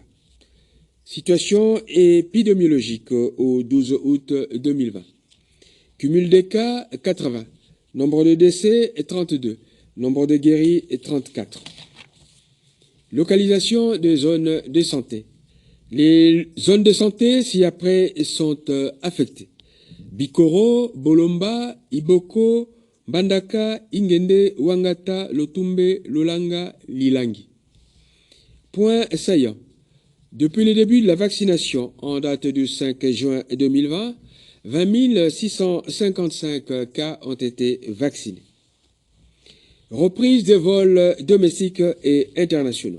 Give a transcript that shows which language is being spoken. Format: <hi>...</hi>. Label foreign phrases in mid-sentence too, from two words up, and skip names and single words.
<fr>Situation épidémiologique au 12 août 2020. Cumul des cas 80. Nombre de décès 32. Nombre de guéris 34. Localisation des zones de santé. Les zones de santé ci-après sont affectées. Bikoro, Bolomba, Iboko, Mbandaka, Ingende, Wangata, Lotumbe, Lolanga, Lilangi. Point saillant. Depuis le début de la vaccination, en date du 5 juin 2020, 20 655 cas ont été vaccinés. Reprise des vols domestiques et internationaux.</fr>